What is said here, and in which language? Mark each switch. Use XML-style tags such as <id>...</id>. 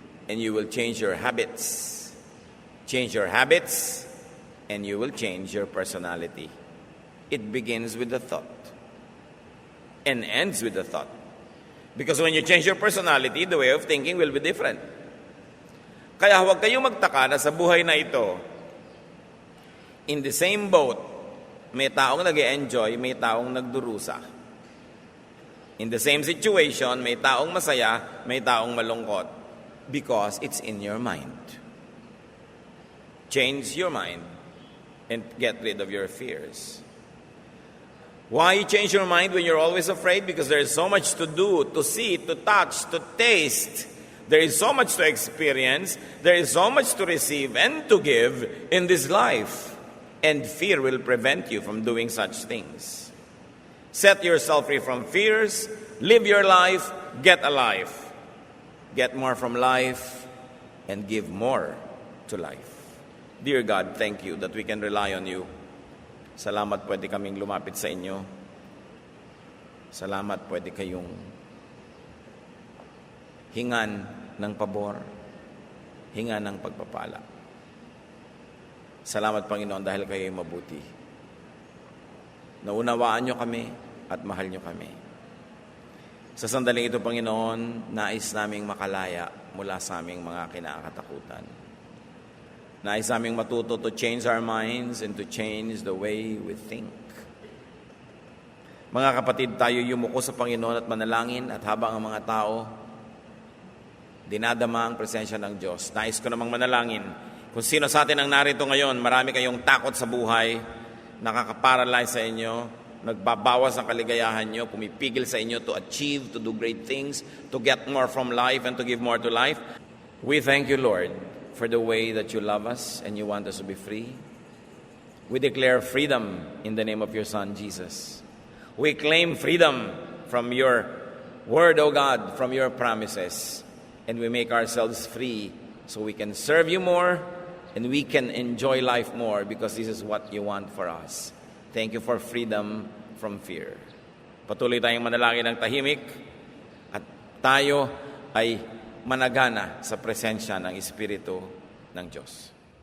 <en>and you will change your habits. Change your habits, and you will change your personality. It begins with the thought and ends with the thought. Because when you change your personality, the way of thinking will be different.</en> <tl>Kaya huwag kayong magtaka na sa buhay na ito,</tl> <en>in the same boat,</en> <tl>may taong nag-e-enjoy, may taong nagdurusa.</tl> <en>In the same situation,</en> <tl>may taong masaya, may taong malungkot.</tl> <en>Because it's in your mind. Change your mind and get rid of your fears. Why change your mind when you're always afraid? Because there is so much to do, to see, to touch, to taste. There is so much to experience. There is so much to receive and to give in this life. And fear will prevent you from doing such things. Set yourself free from fears. Live your life. Get alive. Get more from life and give more to life. Dear God, thank you that we can rely on you.</en> <tl>Salamat pwede kaming lumapit sa inyo. Salamat pwede kayong hingan ng pabor, hingan ng pagpapala. Salamat, Panginoon, dahil kayo'y mabuti. Naunawaan nyo kami at mahal nyo kami. Sa sandaling ito, Panginoon, nais naming makalaya mula sa aming mga kinakatakutan. Nais naming matuto</tl> <en>to change our minds and to change the way we think.</en> <tl>Mga kapatid, tayo yumuko sa Panginoon at manalangin, at habang ang mga tao dinadama ang presensya ng Diyos, nais ko namang manalangin. Kung sino sa atin ang narito ngayon, marami kayong takot sa buhay, nakakaparalyze sa inyo, nagbabawas ang kaligayahan nyo, pumipigil sa inyo</tl> <en>to achieve, to do great things, to get more from life and to give more to life. We thank you, Lord, for the way that you love us and you want us to be free. We declare freedom in the name of your Son, Jesus. We claim freedom from your word, O God, from your promises. And we make ourselves free so we can serve you more and we can enjoy life more because this is what you want for us. Thank you for freedom from fear.</en> <tl>Patuloy tayong manalangin ng tahimik at tayo ay managana sa presensya ng Espiritu ng Diyos.</tl>